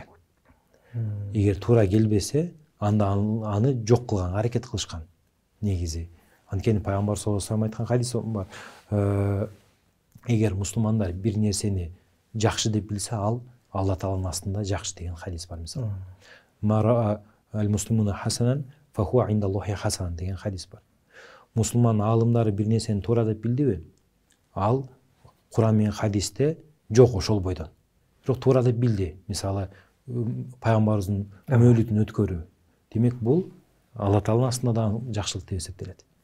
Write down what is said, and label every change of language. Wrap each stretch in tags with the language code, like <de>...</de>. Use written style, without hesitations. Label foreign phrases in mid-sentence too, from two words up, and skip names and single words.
<ky>Эгер туура келбесе, анда аны жок кылганга аракет кылышкан негизи. Анткени пайгамбар</ky> <ar>صلى الله عليه وسلم</ar> <ky>айткан хадис бар. Эгер мусулмандар бир нерсени жакшы деп билсе, ал Алла Тааланын астында жакшы деген хадис бар мисалы.</ky> <ar>ما رآه المسلمون حسنا فهو عند الله حسن</ar> <ky>деген хадис бар. Мусулман аалымдары бир нерсени туура деп билдиби? Ал Куран менен хадисте жок ошол бойдон. Бирок туура деп билди. Мисалы пайгамбарыбыздын мөөлүтүн өткөрүү. Демек бул Алла Тааланын астында да жакшылык деп эсептелет.</ky>